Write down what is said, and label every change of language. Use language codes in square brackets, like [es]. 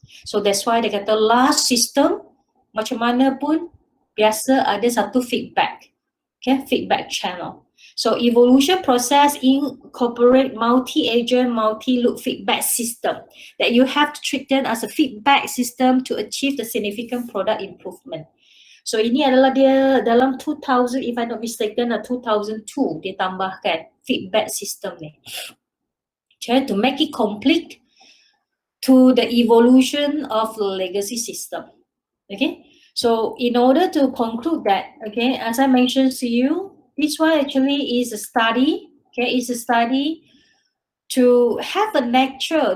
[en] So that's why they [ms] kata last system, macam mana pun biasa ada satu feedback. [en] Okay, feedback channel. So evolution process incorporate multi-agent, multi-loop feedback system that you have to treat them as a feedback system to achieve the significant product improvement. [ms] So ini adalah dia dalam 2000, [en] if I'm not mistaken, [ms] 2002 dia tambahkan feedback system ni. [en] Okay, to make it complete to the evolution of the legacy system. Okay, So in order to conclude that, okay, as I mentioned to you, this one actually is a study, okay, is a study to have a nature.